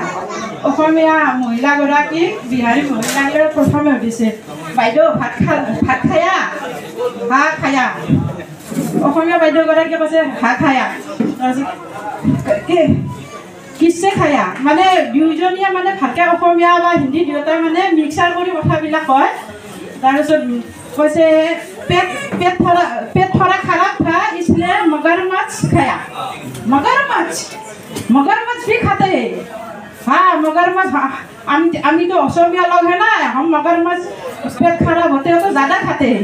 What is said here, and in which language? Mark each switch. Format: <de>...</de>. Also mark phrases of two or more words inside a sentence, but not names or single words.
<as>অসমীয়া মহিলাগৰাকীক বিহাৰী মহিলাগৰাকীয়ে প্ৰথমে সুধিছে, বাইদেউ</as> <hi>भात खाया? हांस खाया?</hi> <as>অসমীয়া বাইদেউগৰাকীয়ে কৈছে</as> <hi>हांस खाया। किसे खाया?</hi> <as>মানে দুয়োজনীয়ে মানে ভালকৈ অসমীয়া বা হিন্দী দুয়োটাই মানে মিক্সাৰ কৰি কথাবিলাক কয়।</as> <hi>তাৰপিছত वैसे पेट थोड़ा खराब था इसलिए मगरमच्छ खाया। मगरमच्छ भी खाते हैं। हाँ मगरमच्छ, हम तो असमिया लोग है ना, हम मगरमच्छ पेट खराब होते हो तो ज़्यादा खाते हैं।</hi>